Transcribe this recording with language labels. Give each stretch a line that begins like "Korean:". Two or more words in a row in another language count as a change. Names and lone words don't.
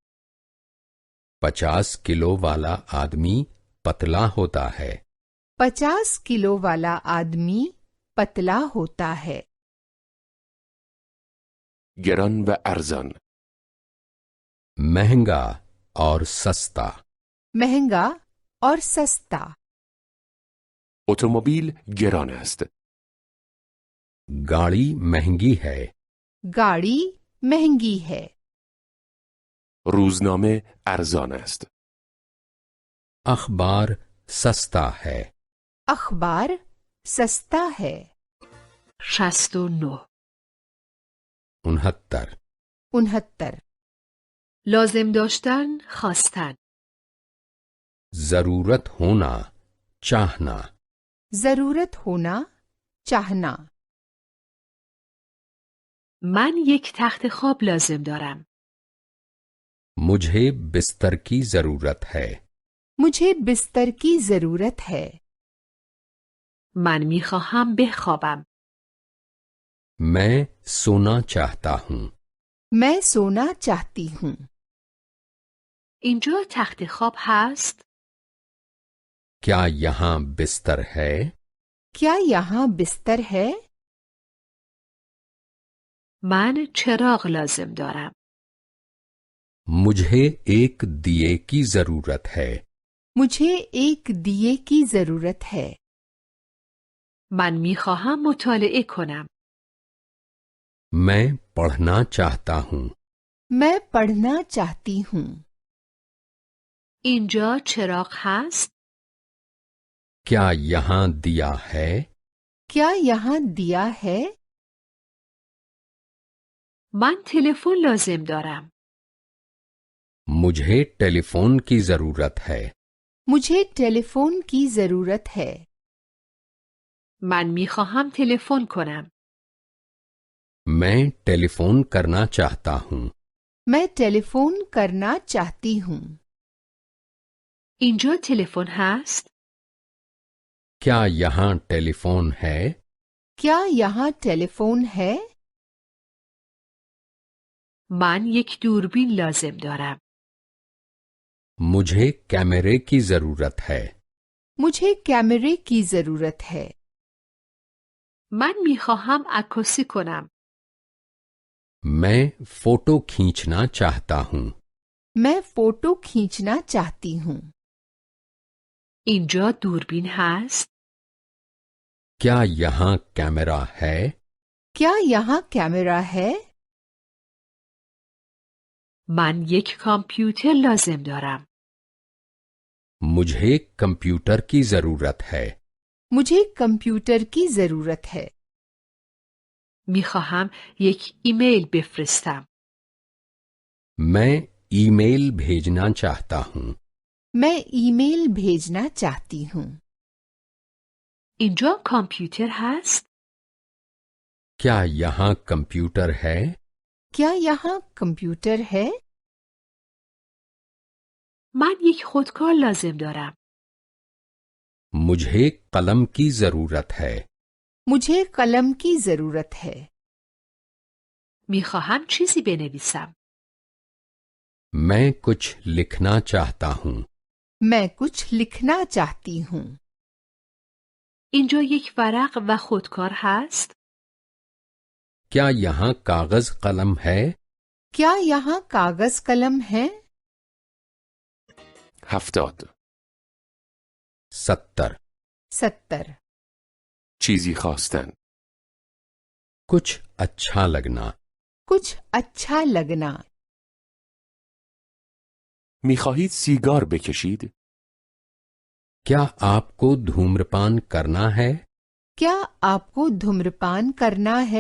Hindi: 50 किलो वाला आदमी पतला होता है. 50 किलो वाला आदमी पतला होता है.
Persian: گران و ارزان
Hindi: महंगा और सस्ता. महंगा और सस्ता.
Persian: اتومبیل گران است.
Hindi: गाड़ी महंगी है. गाड़ी महंगी है.
Persian: روزنامه ارزان است.
Hindi: अखबार सस्ता है. अखबार सस्ता है. 69. 69 69
Persian: لازم داشتن، خواستن.
Hindi: जरूरत होना, चाहना. जरूरत होना, चाहना.
Persian: من یک تخت خواب لازم دارم.
Hindi: मुझे बिस्तर की जरूरत है। मुझे बिस्तर की जरूरत है।
Persian: من میخواهم بخوابم.
Hindi: मैं सोना चाहता हूँ। मैं सोना चाहती हूँ।
Persian: اینجا تخت خواب هست؟
Hindi: क्या यहाँ बिस्तर है? क्या यहाँ बिस्तर है?
Persian: من چراغ لازم دارم.
Hindi: मुझे एक दिए की जरूरत है। मुझे एक दिए की जरूरत है।
Persian: من میخواهم مطالعه کنم.
Hindi: मैं पढ़ना चाहता हूँ। मैं पढ़ना चाहती हूँ।
Persian: اینجا چراغ هست؟
Hindi: क्या यहाँ दिया है? क्या यहाँ दिया है?
Persian: من تلفن لازم دارم.
Hindi: मुझे टेलीफोन की जरूरत है। मुझे टेलीफोन की जरूरत है।
Persian: من میخواهم تلفن کنم.
Hindi: मैं टेलीफोन करना चाहता हूँ। मैं टेलीफोन करना चाहती हूँ।
Persian: اینجا تلفن هست؟
Hindi: क्या यहाँ टेलीफोन है? क्या यहाँ टेलीफोन है?
Persian: من یک دوربین لازم دارم.
Hindi: मुझे कैमरे की जरूरत है। मुझे कैमरे की जरूरत है।
Persian: من میخواهم عکاسی کنم.
Hindi: मैं फोटो खींचना चाहता हूँ। मैं फोटो खींचना चाहती हूँ।
Persian: اینجا دوربین هست؟
Hindi: क्या यहाँ कैमरा है? क्या यहाँ कैमरा है?
Persian: من یک کامپیوتر لازم دارم.
Hindi: मुझे कंप्यूटर की जरूरत है। मुझे कंप्यूटर की जरूरत है।
Persian: میخواهم یک ایمیل بفرستم.
Hindi: मैं ईमेल भेजना चाहता हूँ। मैं ईमेल भेजना चाहती हूँ।
Persian: اینجا کامپیوتر هست؟
Hindi: क्या यहाँ कंप्यूटर है? क्या यहाँ कंप्यूटर है?
Persian: من یک خودکار لازم دارم.
Hindi: मुझे कलम की जरूरत है। मुझे कलम की जरूरत है।
Persian: میخواهم چیزی بنویسم.
Hindi: मैं कुछ लिखना चाहता हूँ। मैं कुछ लिखना चाहती हूँ।
Persian: اینجا یک ورق و خودکار هست؟
Hindi: क्या यहाँ कागज कलम है? क्या यहाँ कागज कलम है? 70. 70 70
Persian: چیزی خواستن.
Hindi: कुछ अच्छा लगना। कुछ अच्छा लगना।
Persian: میخواهید سیگار بکشید؟
Hindi: क्या आपको धूम्रपान करना है? क्या आपको धूम्रपान करना है?